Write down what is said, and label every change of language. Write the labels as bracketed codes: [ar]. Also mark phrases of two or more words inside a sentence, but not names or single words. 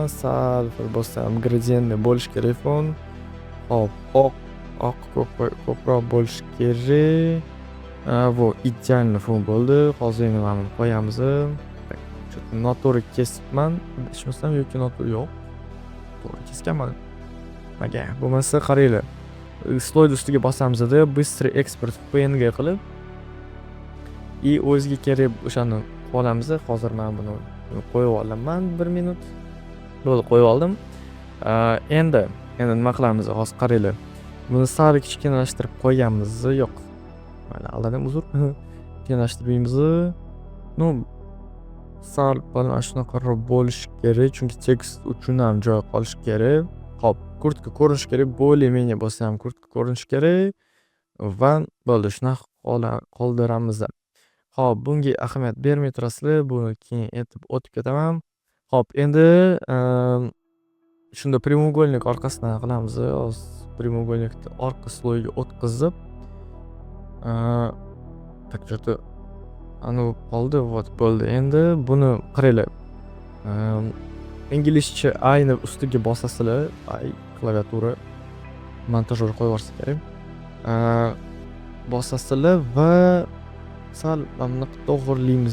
[uz] Sal bo'lsam gradientni bo'lish kerak fon. Xo'p, oq ko'proq bo'lish kerak. Bu idealniy fon bo'ldi. Hozir endi mana qo'yamiz. Noto'g'ri kesibman. Ishmasam yoki noto'g'ri yo'q. To'g'ri kesganman. Maga, bo'lmasa qaranglar. Slide ustiga bosamiz-da, [ru] быстрый экспорт [uz] PNG qilib o'ziga kerak o'shani olamiz. Hozir men buni qo'yib olaman 1 minut. Bo'ldi, qo'yib oldim. Endi nima qilamiz? Hozir qaranglar. Buni sal kichkinalashtirib qo'yganmiz. Yo'q. Mana aldadim, uzr. Kichkinalashtirmaymiz. Sal mana shunaqaroq bo'lish kerak, chunki tekst uchun ham joy qolish kerak. Xo'p, kurtka ko'rinishi kerak, [ru] более-менее [uz] bo'lsa ham kurtka ko'rinishi kerak va bo'ldi, shunaqa qoldiramiz. Hop, bunga ahamiyat bermay turasizlar. Buni keyin aytib o'tib ketaman. Hop, endi shunda prямоугольник orqasidan qilamiz. Hozir prямоугольникni orqa sloyiga o'tkazib, [ru] так что-то [uz] anavi qoldi. Вот, bo'ldi. Endi buni qaranglar. Inglizcha ayni ustiga bosasizlar, klaviatura montajyor qo'yib yuborsa kerak. Bosasizlar va sal mana bunaqa to'g'irlaymiz.